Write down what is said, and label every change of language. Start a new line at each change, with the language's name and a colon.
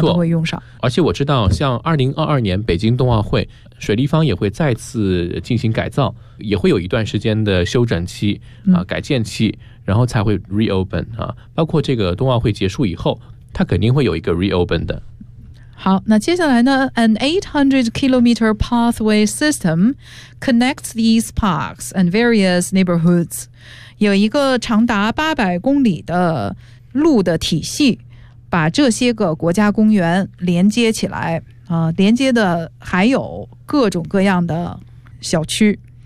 Chinese: 啊、都会用上。而且我知道像2022年北京冬奥会水立方也会再次进行改造，也会有一段时间的修整期、啊、改建期、嗯、然后才会 reopen、啊、包括这个冬奥会结束以后它肯定会有一个 reopen 的。好，那接下来呢 ？
English: An 800-kilometer pathway system connects these parks and various neighborhoods.
Chinese: 有一个长达800公里的路的体系，把这些个国家公园连接起来啊、连接的还有各种各样的小区。